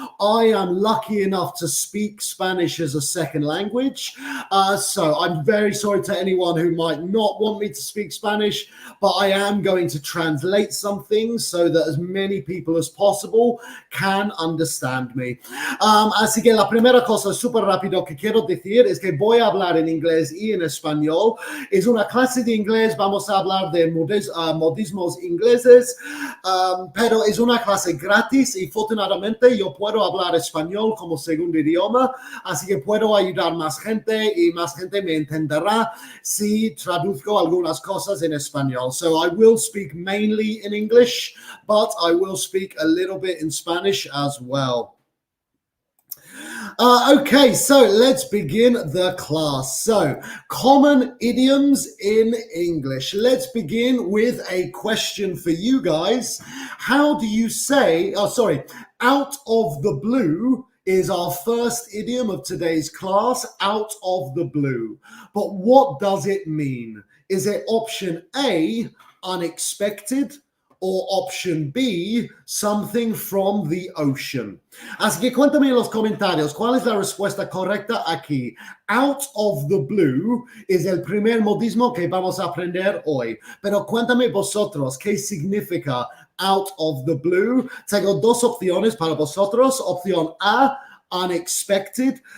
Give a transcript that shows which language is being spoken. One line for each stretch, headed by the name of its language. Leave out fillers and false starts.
English: I am lucky enough to speak Spanish as a second language. So I'm very sorry to anyone who might not want me to speak Spanish, but I am going to translate some things so that as many people as possible can understand me.
Spanish: Así que la primera cosa súper rápido que quiero decir es que voy a hablar en inglés y en español. Es una clase de inglés, vamos a hablar de modismos ingleses, pero es una clase gratis y afortunadamente yo puedo hablar español como segundo idioma, así que puedo ayudar más gente y más gente me entenderá si traduzco algunas cosas en español.
English: So I will speak mainly in English, but I will speak a little bit in Spanish as well. Okay, so let's begin the class. So, common idioms in English. Let's begin with a question for you guys. How do you say, out of the blue is our first idiom of today's class, out of the blue. But what does it mean? Is it option A, unexpected? Or option B, something from the ocean.
Spanish: Así que cuéntame en los comentarios, ¿cuál es la respuesta correcta aquí? Out of the blue es el primer modismo que vamos a aprender hoy. Pero cuéntame vosotros, ¿qué significa out of the blue? Tengo dos opciones para vosotros. Opción A, unexpected.